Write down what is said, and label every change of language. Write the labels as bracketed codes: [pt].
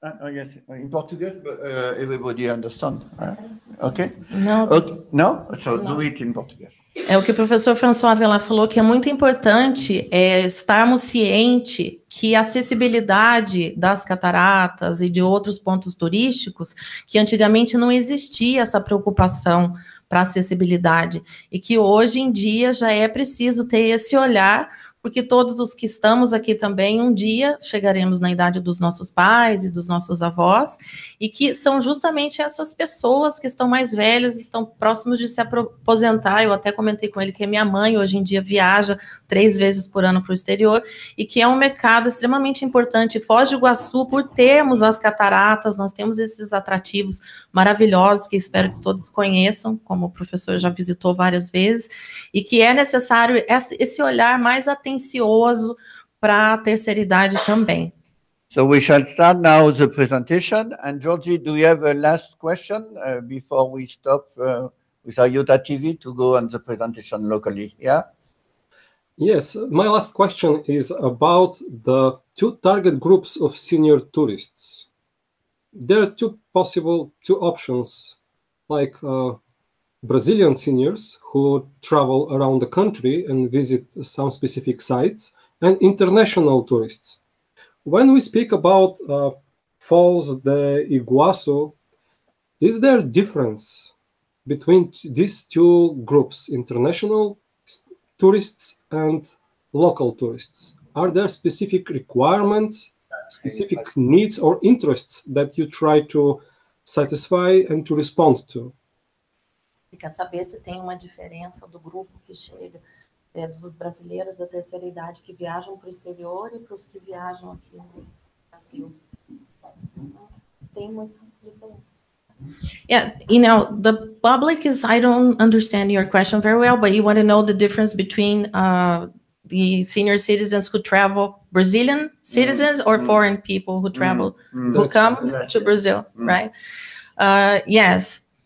[en] Yes, in Portuguese, but everybody understand. Okay? No. Okay. No? So do it in Portuguese. [pt] O que o professor François Avelar falou, que é muito importante estarmos cientes que a acessibilidade das cataratas e de outros pontos turísticos, que antigamente não existia essa preocupação para acessibilidade, e que hoje em dia já é preciso ter esse olhar, porque todos os que estamos aqui também, um dia chegaremos na idade dos nossos pais e dos nossos avós, e que são justamente essas pessoas que estão mais velhas, estão próximos de se aposentar. Eu até comentei com ele que a minha mãe hoje em dia viaja 3 vezes por ano para o exterior, e que é um mercado extremamente importante. Foz do Iguaçu, por termos as cataratas, nós temos esses atrativos maravilhosos, que espero que todos conheçam, como o professor já visitou várias vezes, e que é necessário esse olhar mais atencioso para a terceira idade também. [en] So we shall start now the presentation. And Georgie, do you have a last question before we stop with our UTA TV to go on the presentation locally? Yeah? Yes, my last question is about the 2 target groups of senior tourists. There are 2 options, like Brazilian seniors who travel around the country and visit some specific sites, and international tourists. When we speak about Foz do Iguaçu, is there a difference between these 2 groups, international tourists and local tourists? Are there specific requirements, specific needs or interests that you try to satisfy and to respond to? [pt] Quer saber se tem uma diferença do grupo que chega, dos brasileiros da terceira idade que viajam para o exterior e para os que viajam aqui no Brasil. Tem muita diferença. [en] Yeah, you know, the public is, I don't understand your question very well, but you want to know the difference between the senior citizens who travel, Brazilian citizens or foreign people who travel, who come to Brazil, right? Yes.